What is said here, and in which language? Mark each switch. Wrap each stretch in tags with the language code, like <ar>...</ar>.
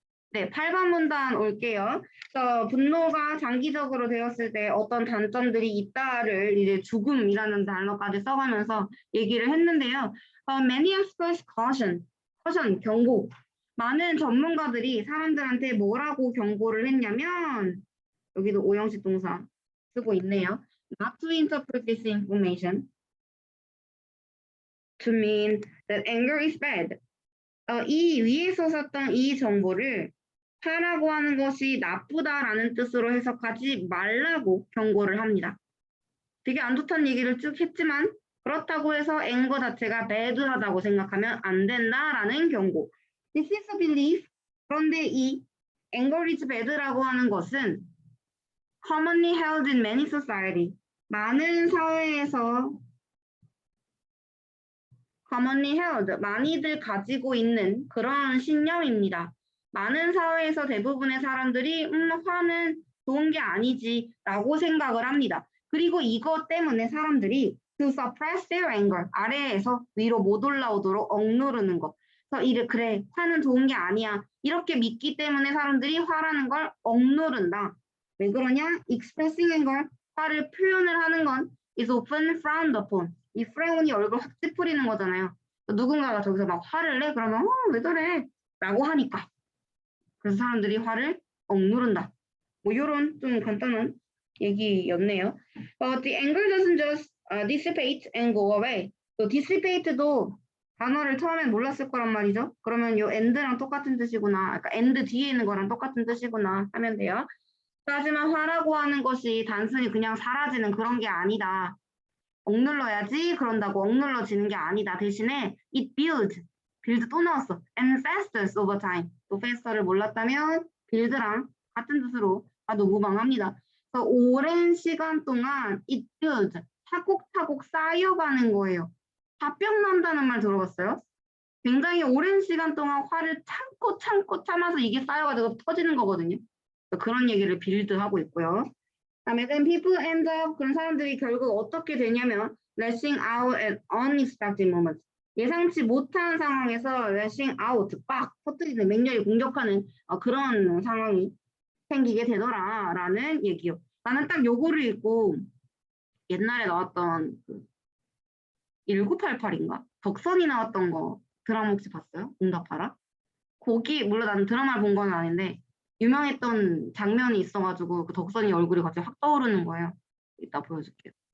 <ko>네, 8번 문단 올게요. 분노가 장기적으로 되었을 때 어떤 단점들이 있다를 이제 죽음이라는 단어까지 써가면서 얘기를 했는데요.</ko> <en>Many express caution,</en> <ko>경고. 많은 전문가들이 사람들한테 뭐라고 경고를 했냐면, 여기도 오형식 동사 쓰고 있네요.</ko> <en>Not to interpret this information to mean that anger is bad.</en> <ko>이 위에서 썼던 이 정보를 하라고 하는 것이 나쁘다라는 뜻으로 해석하지 말라고 경고를 합니다. 되게 안 좋다는 얘기를 쭉 했지만 그렇다고 해서 앵거 자체가 bad하다고 생각하면 안 된다라는 경고.</ko> <en>This is a belief.</en> <ko>그런데 이</ko> <en>anger is bad</en> <ko>라고 하는 것은</ko> <en>commonly held in many society.</en> <ko>많은 사회에서</ko> <en>commonly held,</en> <ko>많이들 가지고 있는 그런 신념입니다. 많은 사회에서 대부분의 사람들이 화는 좋은 게 아니지 라고 생각을 합니다. 그리고 이것 때문에 사람들이</ko> <en>to suppress their anger,</en> <ko>아래에서 위로 못 올라오도록 억누르는 것. 그래서 그래, 화는 좋은 게 아니야. 이렇게 믿기 때문에 사람들이 화라는 걸 억누른다. 왜 그러냐?</ko> <en>expressing anger,</en> <ko>화를 표현을 하는 건</ko> <en>is often frowned upon.</en> <ko>이 frown이 얼굴 확 찌푸리는 거잖아요. 누군가가 저기서 막 화를 내? 그러면 왜 저래? 라고 하니까. 그래서 사람들이 화를 억누른다. 뭐 이런 좀 간단한 얘기였네요.</ko> <en>The anger doesn't just dissipate and go away.</en> <ko>또 dissipate도 단어를 처음엔 몰랐을 거란 말이죠. 그러면 요 end랑 똑같은 뜻이구나. 그러니까 end 뒤에 있는 거랑 똑같은 뜻이구나 하면 돼요. 하지만 화라고 하는 것이 단순히 그냥 사라지는 그런 게 아니다. 억눌러야지 그런다고 억눌러지는 게 아니다. 대신에</ko> <en>it builds,</en> <ko>build 또 나왔어.</ko> <en>and festers over time.</en> <ko>또 fester를 몰랐다면 build랑 같은 뜻으로 봐도 무방합니다. 그래서 오랜 시간 동안</ko> <en>it builds,</en> <ko>차곡차곡 쌓여가는 거예요. 화병 난다는 말 들어봤어요? 굉장히 오랜 시간 동안 화를 참고 참아서 이게 쌓여가지고 터지는 거거든요. 그런 얘기를 빌드하고 있고요.</ko> <en>다음에 then people end up,</en> <ko>그런 사람들이 결국 어떻게 되냐면</ko> <en>lashing out at unexpected moments.</en> <ko>예상치 못한 상황에서</ko> <en>lashing out,</en> <ko>빡 터뜨리는, 맹렬히 공격하는 그런 상황이 생기게 되더라라는 얘기요. 나는 딱 요거를 읽고 옛날에 나왔던 1988인가? 덕선이 나왔던 거 드라마 혹시 봤어요? 응답하라? 거기 물론 나는 드라마를 본 건 아닌데 유명했던 장면이 있어가지고 그 덕선이 얼굴이 갑자기 확 떠오르는 거예요. 이따 보여줄게요.</ko>